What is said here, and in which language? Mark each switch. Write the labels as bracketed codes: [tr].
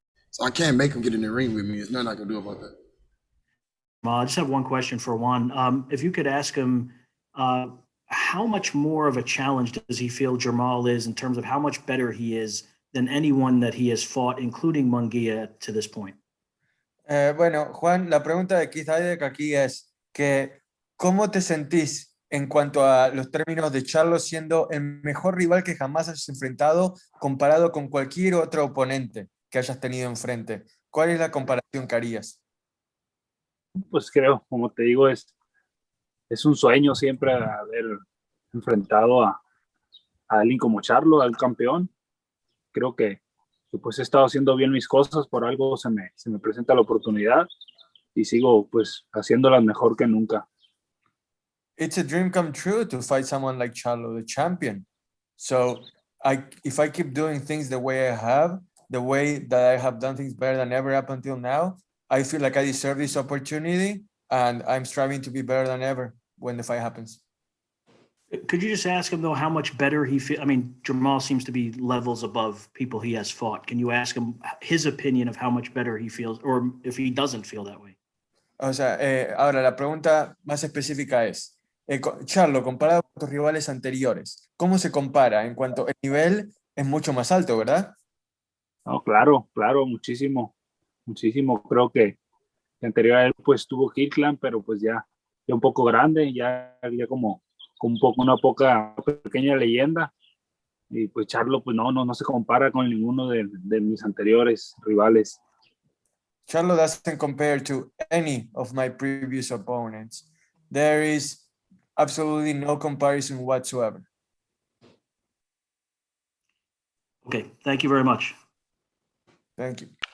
[en] So I can't make them get in the ring with me. There's nothing I can do about that. I just have one question for Juan. If you could ask him, how much more of a challenge does he feel Jermall is in terms of how much better he is than anyone that he has fought, including Munguia, to this point? [es] Bueno, Juan, la pregunta de Keith Idek aquí es que ¿cómo te sentís en cuanto a los términos de Charlo siendo el mejor rival que jamás hayas enfrentado comparado con cualquier otro oponente que hayas tenido enfrente? ¿Cuál es la comparación que harías? Pues creo, como te digo, es un sueño siempre haber enfrentado a alguien como Charlo, al campeón. Creo que pues he estado haciendo bien mis cosas, por algo se me presenta la oportunidad y sigo pues haciéndolas mejor que nunca. [en] It's a dream come true to fight someone like Charlo, the champion. So if I keep doing things the way I have, the way that I have done things better than ever up until now, I feel like I deserve this opportunity and I'm striving to be better than ever when the fight happens. Could you just ask him, though, how much better he feels? I mean, Jermall seems to be levels above people he has fought. Can you ask him his opinion of how much better he feels, or if he doesn't feel that way? [es] O sea, ahora la pregunta más específica es, Charlo, comparado con tus rivales anteriores, ¿cómo se compara? En cuanto al nivel es mucho más alto, ¿verdad? No, claro, muchísimo. Creo que anterior a él pues tuvo KIRKLAND, pero pues ya un poco grande, ya como una pequeña leyenda. Y pues Charlo pues no se compara con ninguno de mis anteriores rivales. [en] Charlo doesn't compare to any of my previous opponents. There is absolutely no comparison whatsoever. Okay, thank you very much. Thank you.